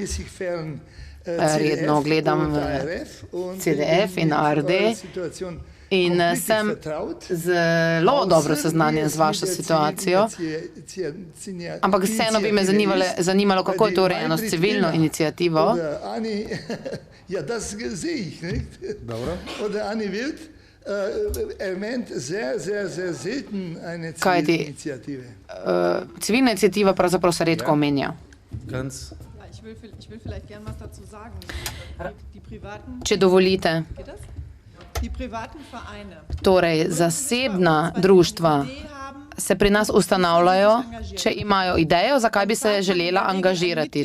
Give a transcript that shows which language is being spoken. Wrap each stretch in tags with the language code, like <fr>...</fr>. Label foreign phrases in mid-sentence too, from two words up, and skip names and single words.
<sl>Redno gledam CDF in ARD in sem zelo dobro seznanjen z vašo situacijo, ampak vseeno bi me zanimalo, kako je to urejeno s civilno inicijativo.</sl> <de>Ja, das sehe ich, nicht? Dobro. Oder Anni Wild erwähnt sehr selten eine Zivilinitiative.</de> <sl>Civilna inicijativa pravzaprav se redko omenja. Če dovolite. Torej, zasebna društva se pri nas ustanavljajo, če imajo idejo, zakaj bi se želela angažirati.</sl>